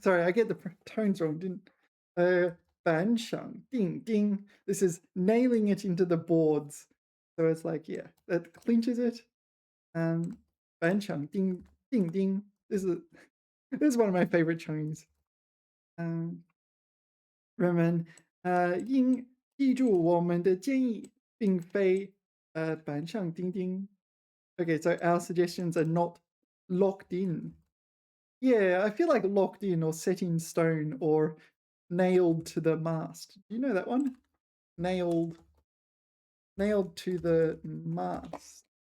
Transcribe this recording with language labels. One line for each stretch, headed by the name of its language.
English: Sorry, I get the tones wrong, didn't?
Chinese: 板上钉钉.
English: This is nailing it into the boards. So it's like, yeah, that clinches it.
Chinese: 板上钉钉.
English: This is one of my favorite 成语.
Chinese: 人们应记住我们的建议，并非板上钉钉.
English: Okay, so our suggestions are not locked in. Yeah, I feel like locked in or set in stone or nailed to the mast. Do you know that one? Nailed to the mast.